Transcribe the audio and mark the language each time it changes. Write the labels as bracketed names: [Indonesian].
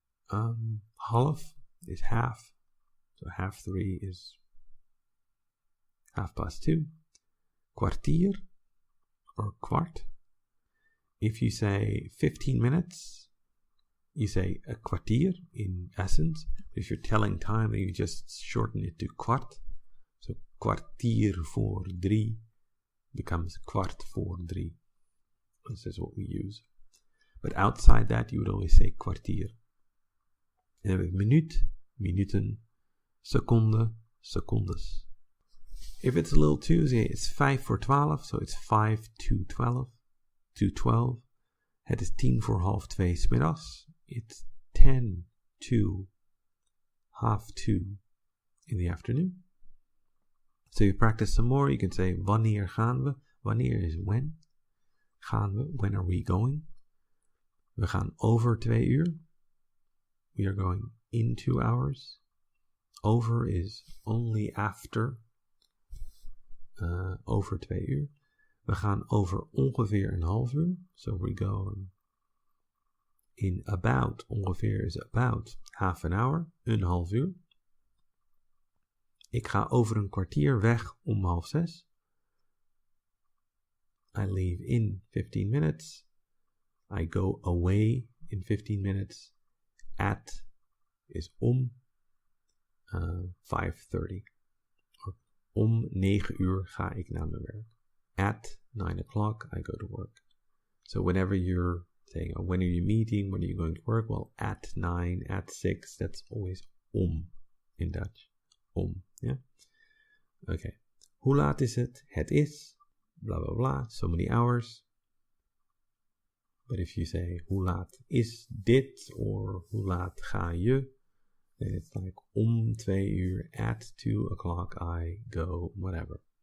[English] Half is half. So 2:30 is 2:30. Kwartier or kwart. If you say 15 minutes, you say a kwartier in essence. If you're telling time, then you just shorten it to kwart. So [Dutch] kwartier voor 3 [English] becomes [Dutch] kwart voor 3. [English] This is what we use. But outside that, you would always say kwartier. And then with minuut, minuten, seconde, secondes. If it's a little Tuesday, it's 11:55, so it's 5 to 12. To 12. [Dutch] Het is 2:50 's middags. [English] It's 10 to 2:30 in the afternoon. So you practice some more. You can say, [Dutch] wanneer gaan we? [English] Wanneer is when. [Dutch] Gaan we? [English] When are we going? [Dutch] We gaan over 2 uur. [English] We are going in 2 hours. Over is only after. [Dutch] Over 2 uur. We gaan over ongeveer een half uur. [English] So we go in about. Ongeveer is about half an hour. [Dutch] Een half uur. Ik ga over een kwartier weg om 5:30. [English] I leave in 15 minutes. I go away in 15 minutes. At is om 5:30. [Dutch] Om 9 uur ga ik naar mijn werk. [English] At 9 o'clock, I go to work. So whenever you're saying, when are you meeting, when are you going to work? Well, at 9, at 6, that's always om in Dutch. [Dutch] Om, [English] yeah? Okay. [Dutch] Hoe laat is het? [English] Het is, blah, blah, blah, so many hours. But if you say, [Dutch] hoe laat is dit, [English] or [Dutch] hoe laat ga je, [English] then it's like, [Dutch] om 2 uur, [English] at 2 o'clock, I go, whatever.